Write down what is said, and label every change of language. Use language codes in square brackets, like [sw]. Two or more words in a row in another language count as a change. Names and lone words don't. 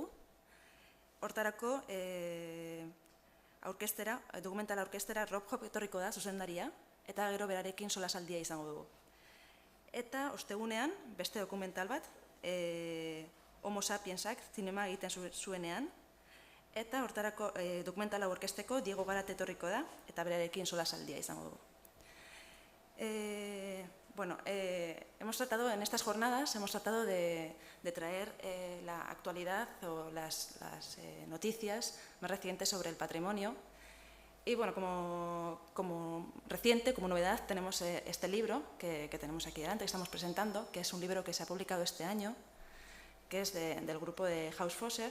[eu] Hortarako, dokumentala aurkeztera Rob Hope etorriko da, zuzendaria, eta gero berarekin solasaldia izango dugu. Eta ostegunean, beste dokumental bat, Homo sapiensak zinema egiten zuenean, eta hortarako dokumentala aurkezteko Diego Garat etorriko da, eta berarekin solasaldia izango dugu. [es] En estas jornadas hemos tratado de traer la actualidad o las noticias más recientes sobre el patrimonio. Y como reciente, como novedad, tenemos este libro que tenemos aquí delante, que estamos presentando, que es un libro que se ha publicado este año, que es del grupo de Haus Fosser.